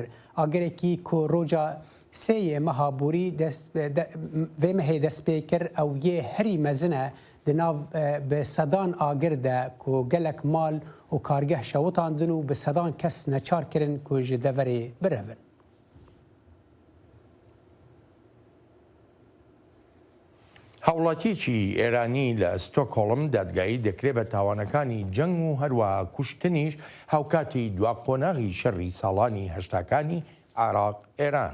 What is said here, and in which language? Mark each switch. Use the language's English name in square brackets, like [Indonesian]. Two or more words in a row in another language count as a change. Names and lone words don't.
[Kurdish] Agirekî ku roja seyê meha borî vê mehê dest pê kir ew yê herî mezin e di nav bi sedan agir de ku gelek mal û kargeh şewitandin û bi sedan kes neçar kirin ku ji deverê birevin. [Central Kurdish] هەوڵاتیەکی ئێرانی لە ستۆکهۆڵم دادگایی دەکرێت بە تاوانەکانی جەنگ و هەروەها کوشتنیش هاوکاتی دواقۆناغی شەڕی ساڵانی هەشتاکانی عێراق ئێران.